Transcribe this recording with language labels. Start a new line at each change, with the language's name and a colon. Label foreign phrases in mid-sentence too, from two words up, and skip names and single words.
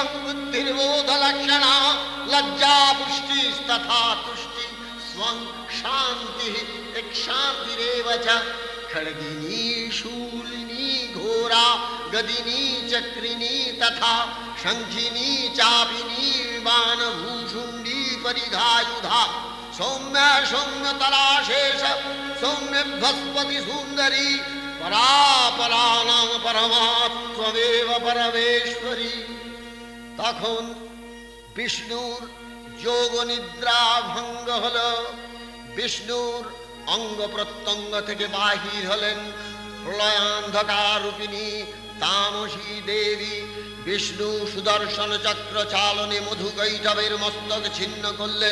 Sanskrit: बुद्धिर्बोधलक्षणा लज्जा पुष्टिस्तथा तुष्टि स्वं शान्तिः शान्तिरेव च खड्गिनी शूलिनी घोरा गदिनी चक्रिणी तथा शंखिनी चापिनी बाणभूषुण्डी परिधायुधा सौम्य सौम्यतरा शेष सौम्य बृहस्पति सुंदरी परापरानां परमात्ममेव परमेश्वरी।
Bangla: তখন বিষ্ণুর যোগ নিদ্রা ভঙ্গ হল। বিষ্ণুর অঙ্গ প্রত্যঙ্গ থেকে বাহির হলেন প্রলয়ান্ধকার রূপিণী তামসী দেবী। বিষ্ণু সুদর্শন চক্র চালনে মধুকৈটবের মস্তক ছিন্ন করলেন।